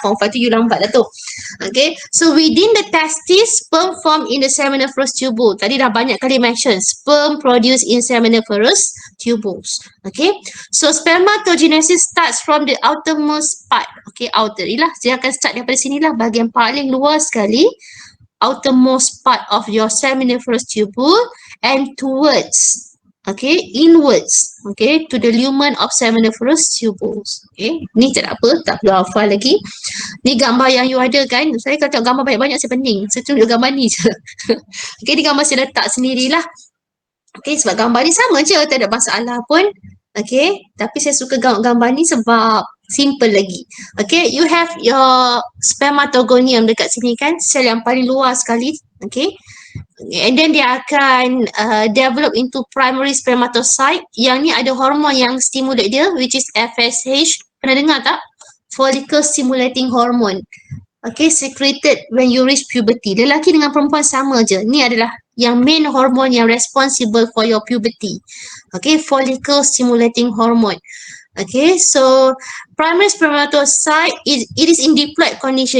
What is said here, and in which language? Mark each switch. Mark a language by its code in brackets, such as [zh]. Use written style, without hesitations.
[ms] Form 5 tu you lambat lah tu. [en] Okay, so within the testis, sperm form in the seminiferous tubule. [ms] Tadi dah banyak kali [en] mention, sperm produced in seminiferous tubules. Okay, so spermatogenesis starts from the outermost part. Okay, outer ni lah. [ms] Saya akan start daripada sini lah. Bahagian paling luar sekali. [en] Outermost part of your seminiferous tubule and towards, okay, inwards, okay, to the lumen of seminiferous tubules. [ms] Okay, ni tak apa, tak perlu hafal lagi. Ni gambar yang you ada kan. Saya kalau tengok gambar banyak-banyak saya pening. Saya tunjuk gambar ni je. Okay, ni gambar saya letak sendirilah. Okay, sebab gambar ni sama je, tak ada masalah pun. Okay, tapi saya suka gambar ni sebab simple lagi. [en] Okay, you have your spermatogonium [ms] dekat sini kan, sel yang paling luar sekali. [en] Okay, and then [ms] dia akan [en] develop into primary spermatocyte. Yang ni ada hormon yang stimulate dia, which is FSH. Pernah dengar tak? Follicle stimulating hormone. Okay, secreted when you reach puberty. [ms] Lelaki dengan perempuan sama je. Ni adalah yang [en] main hormone yang responsible for your puberty. Okay, follicle stimulating hormone. Okay, so primary spermatocyte, it is in diploid condition.